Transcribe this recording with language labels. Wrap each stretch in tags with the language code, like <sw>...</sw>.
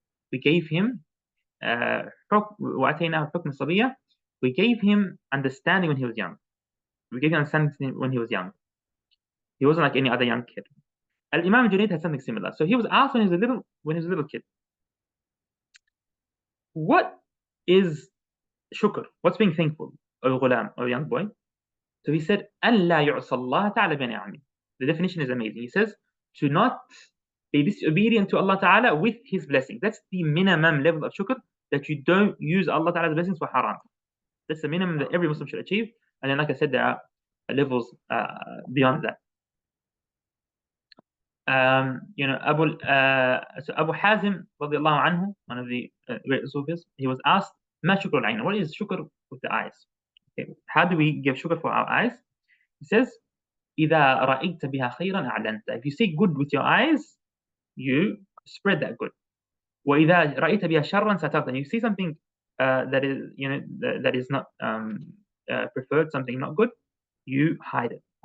<en>We gave him</en> <ar>وَأَتَيْنَا الْحُكْمَ الصَّبِيَّةَ.</ar> <en>We gave him understanding when he was young. We gave him understanding when he was young. He wasn't like any other young kid. Al-Imam Junayd had something similar. So he was asked when he was a little kid, what is shukr? What's being thankful, O ghulam, O young boy? So he said,</en> <ar>أَلَّا يُعْصَى اللَّهَ تَعَالَى بِنِعَمِهِ.</ar> <en>The definition is amazing. He says, to not be disobedient to Allah Ta'ala with His blessings. That's the minimum level of shukr, that you don't use Allah Ta'ala's blessings for haram. That's the minimum that every Muslim should achieve. And then, like I said, there are levels beyond that. So Abu Hazim, radiallahu anhu, one of the great Sufis, he was asked,</en> <ar>Ma shukr al-ayn?</ar> <en>What is shukr with the eyes? Okay. How do we give shukr for our eyes? He says,</en> <ar>إِذَا رَأَيْتَ بِهَا خَيْرًا أَعْلَنْتَ.</ar> <en>If you see good with your eyes, you spread that good.</en> <ar>وَإِذَا رَأَيْتَ بِهَا شَرًّا سَتَرْتَ.</ar> <en>And you see something that is, that is not preferred, something not good, you hide it.</en>